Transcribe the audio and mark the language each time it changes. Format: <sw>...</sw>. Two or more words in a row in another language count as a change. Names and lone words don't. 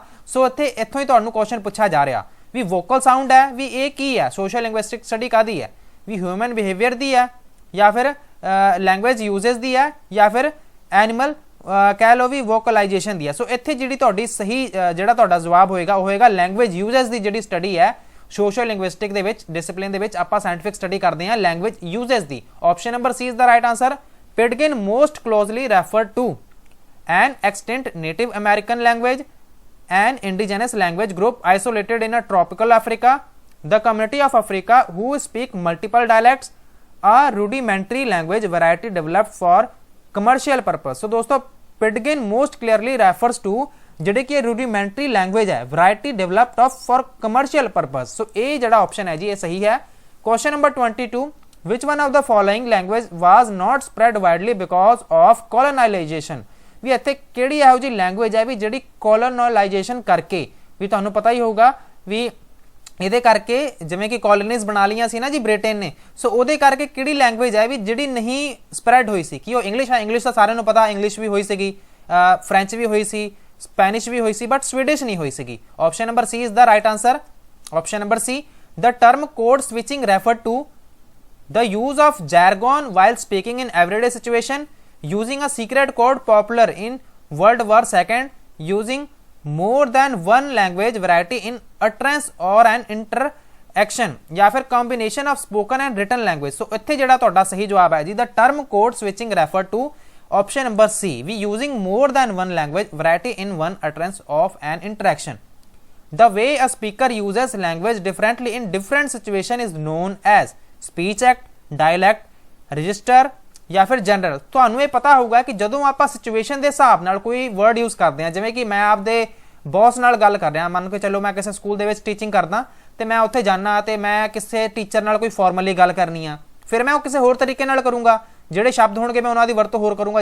<pa>ਸੋ ਇੱਥੋਂ ਹੀ ਤੁਹਾਨੂੰ ਕੁਐਸਚਨ ਪੁੱਛਿਆ ਜਾ ਰਿਹਾ ਵੀ</pa> <en>vocal sound</en> <pa>ਹੈ ਵੀ ਇਹ ਕੀ ਹੈ,</pa> <en>socio linguistic study</en> <pa>ਕਾਦੀ ਹੈ, ਵੀ</pa> <en>human behavior</en> <pa>ਦੀ ਹੈ ਜਾਂ ਫਿਰ</pa> <en>language uses</en> <pa>ਦੀ ਹੈ ਜਾਂ ਫਿਰ ਐਨੀਮਲ ਕਹਿ ਲਓ ਵੀ ਵੋਕਲਾਈਜੇਸ਼ਨ ਦੀ ਹੈ। ਸੋ ਇੱਥੇ ਜਿਹੜੀ ਤੁਹਾਡੀ ਸਹੀ ਜਿਹੜਾ ਤੁਹਾਡਾ ਜਵਾਬ ਹੋਏਗਾ ਉਹ ਹੋਏਗਾ</pa> <en>language uses</en> <pa>ਦੀ ਜਿਹੜੀ ਸਟੱਡੀ ਹੈ</pa> <en>socio linguistic</en> <pa>ਦੇ ਵਿੱਚ ਡਿਸਿਪਲਿਨ ਦੇ ਵਿੱਚ ਆਪਾਂ</pa> <en>scientific study</en> <pa>ਕਰਦੇ ਹਾਂ</pa> <en>language uses</en> <pa>ਦੀ।</pa> <en>Option number C is the right answer. Pidgin most closely referred to an extinct Native American language, an indigenous language group isolated in a tropical Africa, the community of Africa who speak multiple dialects, a rudimentary language variety developed for commercial purpose। so दोस्तों Pidgin most clearly refers to</en> <pa>ਜਿਹੜੇ ਕਿ</pa> <en>rudimentary language ਹੈ variety developed of for commercial purpose।</en> <pa>so ਇਹ ਜਿਹੜਾ ਆਪਸ਼ਨ ਹੈ ਜੀ ਇਹ ਸਹੀ ਹੈ।</pa> <en>question number 22 which one of the following language was not spread widely because of colonization।</en> <pa>ਵੀ ਇੱਥੇ ਕਿਹੜੀ ਇਹੋ ਜਿਹੀ ਲੈਂਗੁਏਜ ਹੈ ਵੀ ਜਿਹੜੀ ਕੋਲੋਨਾਈਜੇਸ਼ਨ ਕਰਕੇ ਵੀ ਤੁਹਾਨੂੰ ਪਤਾ ਹੀ ਹੋਊਗਾ ਵੀ ਇਹਦੇ ਕਰਕੇ ਜਿਵੇਂ ਕਿ ਕॉलोनीज ਬਣਾ ਲਈਆਂ ਸੀ ਨਾ ਜੀ ਬ੍ਰਿਟੇਨ ਨੇ, ਸੋ ਉਹਦੇ ਕਰਕੇ ਕਿਹੜੀ ਲੈਂਗੁਏਜ ਹੈ ਵੀ ਜਿਹੜੀ ਨਹੀਂ ਸਪਰੈਡ ਹੋਈ ਸੀ। ਕਿ ਉਹ ਇੰਗਲਿਸ਼ ਹੈ, ਇੰਗਲਿਸ਼ ਤਾਂ ਸਾਰਿਆਂ ਨੂੰ ਪਤਾ ਇੰਗਲਿਸ਼ ਵੀ ਹੋਈ ਸੀਗੀ, ਫ੍ਰੈਂਚ ਵੀ ਹੋਈ ਸੀ, ਸਪੈਨਿਸ਼ ਵੀ ਹੋਈ ਸੀ, ਬਟ ਸਵੀਡਿਸ਼ ਨਹੀਂ ਹੋਈ ਸੀਗੀ।</pa> <en>Option number C is the right answer. Option number C the term code switching refer to the use of jargon while speaking in everyday situation, using a secret code popular in World War II, using more than one language variety in utterance or an interaction,</en> <hi>या फिर</hi> <en>combination of spoken and written language। so</en> <pa>ਇੱਥੇ ਜਿਹੜਾ ਤੁਹਾਡਾ ਸਹੀ ਜਵਾਬ ਹੈ ਜੀ</pa> <en>the term code switching refer to option number C, we using more than one language variety in one utterance of an interaction। the way a speaker uses language differently in different situation is known as speech act, dialect, register</en> <pa>ਜਾਂ ਫਿਰ</pa> <en>ਜਨਰਲ।</en> <pa>ਤੁਹਾਨੂੰ ਇਹ ਪਤਾ ਹੋਊਗਾ ਕਿ ਜਦੋਂ ਆਪਾਂ ਸਿਚੁਏਸ਼ਨ ਦੇ ਹਿਸਾਬ ਨਾਲ ਕੋਈ</pa> <en>word use</en> <pa>ਕਰਦੇ ਹਾਂ, ਜਿਵੇਂ ਕਿ ਮੈਂ ਆਪਦੇ ਬੌਸ ਨਾਲ ਗੱਲ ਕਰ ਰਿਹਾ, ਮੰਨ ਕੇ ਚੱਲੋ ਮੈਂ ਕਿਸੇ ਸਕੂਲ ਦੇ ਵਿੱਚ ਟੀਚਿੰਗ ਕਰਦਾ ਤੇ ਮੈਂ ਉੱਥੇ ਜਾਣਾ ਤੇ ਮੈਂ ਕਿਸੇ ਟੀਚਰ ਨਾਲ ਕੋਈ ਫਾਰਮਲੀ ਗੱਲ ਕਰਨੀ ਆ, ਫਿਰ ਮੈਂ ਉਹ ਕਿਸੇ ਹੋਰ ਤਰੀਕੇ ਨਾਲ ਕਰੂੰਗਾ, ਜਿਹੜੇ ਸ਼ਬਦ ਹੋਣਗੇ ਮੈਂ ਉਹਨਾਂ ਦੀ ਵਰਤੋਂ ਹੋਰ ਕਰੂੰਗਾ।</pa>